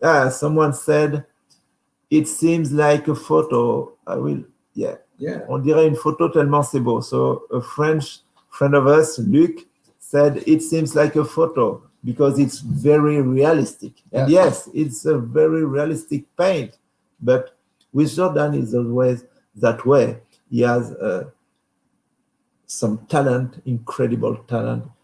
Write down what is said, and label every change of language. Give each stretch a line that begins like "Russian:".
English: Someone said it seems like a photo.
French: On dirait une photo tellement c'est beau.
English: So a French friend of us, Luc, said it seems like a photo because it's very realistic. Yeah. And yes, it's a very realistic paint, but with Jordan is always that way. He has some talent, incredible talent.